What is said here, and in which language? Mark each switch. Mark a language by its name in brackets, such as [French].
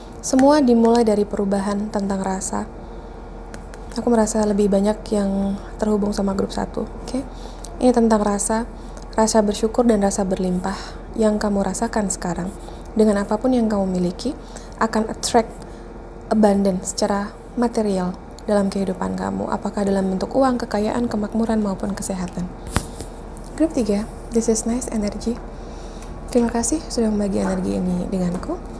[Indonesian] Semua dimulai dari perubahan tentang rasa. Aku merasa lebih banyak yang terhubung sama grup 1, oke? Ini tentang rasa bersyukur dan rasa berlimpah yang kamu rasakan sekarang. Dengan apapun yang kamu miliki, akan [English] attract abundance [Indonesian] secara material dalam kehidupan kamu. Apakah dalam bentuk uang, kekayaan, kemakmuran, maupun kesehatan. [English] Grup 3, this is nice energy. [Indonesian] Terima kasih sudah membagi energi ini denganku.